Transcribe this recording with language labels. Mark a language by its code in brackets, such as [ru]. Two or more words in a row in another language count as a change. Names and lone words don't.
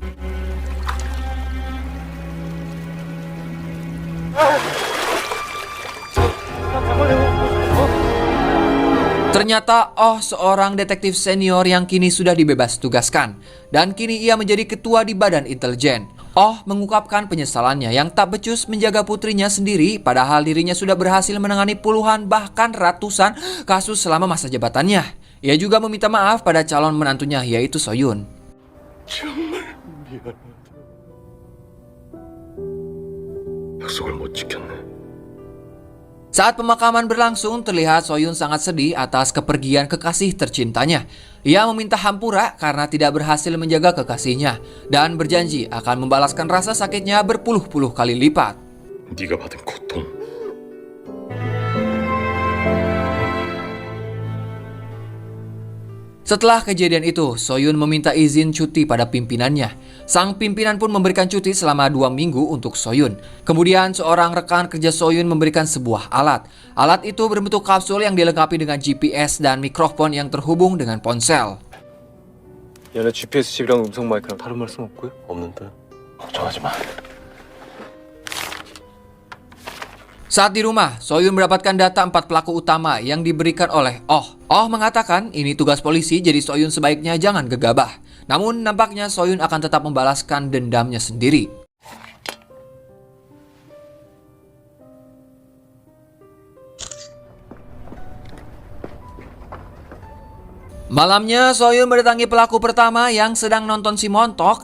[id] Ternyata seorang detektif senior yang kini sudah dibebas tugaskan. Dan kini ia menjadi ketua di Badan Intelijen. Mengungkapkan penyesalannya yang tak becus menjaga putrinya sendiri padahal dirinya sudah berhasil menangani puluhan bahkan ratusan kasus selama masa jabatannya. Ia juga meminta maaf pada calon menantunya yaitu Soyun. [ko] 정말 미안하다. 약속을 못 지켰네. [id] Saat pemakaman berlangsung, terlihat Soyun sangat sedih atas kepergian kekasih tercintanya. Ia meminta hampura karena tidak berhasil menjaga kekasihnya dan berjanji akan membalaskan rasa sakitnya berpuluh-puluh kali lipat. [ko] 네가 받은 고통. [id] Setelah kejadian itu, Soyun meminta izin cuti pada pimpinannya. Sang pimpinan pun memberikan cuti selama 2 minggu untuk Soyun. Kemudian seorang rekan kerja Soyun memberikan sebuah alat. Alat itu berbentuk kapsul yang dilengkapi dengan GPS dan mikrofon yang terhubung dengan ponsel. [ko] 얘네 GPS 칩이랑 음성 마이크랑 다른 말씀 없고요? 없는데? 걱정하지 마. [id] Saat di rumah, Soyun mendapatkan data 4 pelaku utama yang diberikan oleh Oh. Oh mengatakan ini tugas polisi jadi Soyun sebaiknya jangan gegabah. Namun nampaknya Soyun akan tetap membalaskan dendamnya sendiri. Malamnya, Soyun mendatangi pelaku pertama yang sedang nonton si montok.